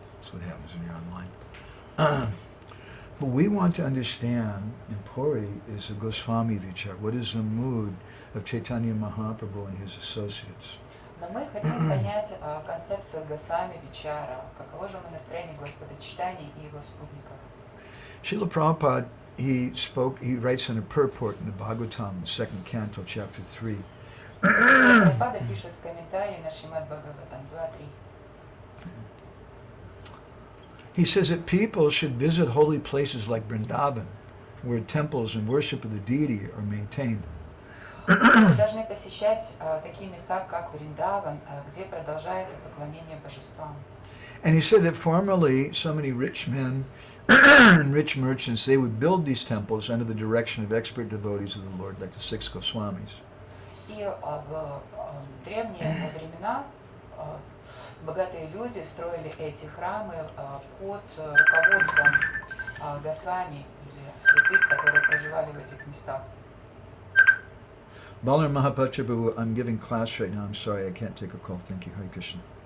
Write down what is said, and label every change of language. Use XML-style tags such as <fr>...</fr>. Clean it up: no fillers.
<en>What happens when you're online. But we want to understand in Puri is the Goswami Vichar. What is the mood of Chaitanya Mahaprabhu and his associates?</en> <ru>Но мы хотим понять концепцию Госвами Вичара, каково же настроение Господа Читания и его спутников.</ru> <en>Srila Prabhupada, he writes in a purport in the Bhagavatam, the 2nd canto, chapter 3.</en> <ru>Прабхупада пишет в комментарии на Шримад Бхагаватам 2.3.</ru> <en>He says that people should visit holy places like Vrindavan, where temples and worship of the deity are maintained.</en> <ru>Мы должны посещать такие места, как Вриндаван, где продолжается поклонение божествам.</ru> <en>And he said that formerly so many rich men and rich merchants, they would build these temples under the direction of expert devotees of the Lord, like the 6 Goswamis.</en> <ru>И в древние времена богатые люди строили эти храмы под руководством Госвами или святых, которые проживали в этих местах.</ru> <en>Balaram Mahaprabhu, I'm giving class right now. I'm sorry, I can't take a call. Thank you. Hare Krishna.</en>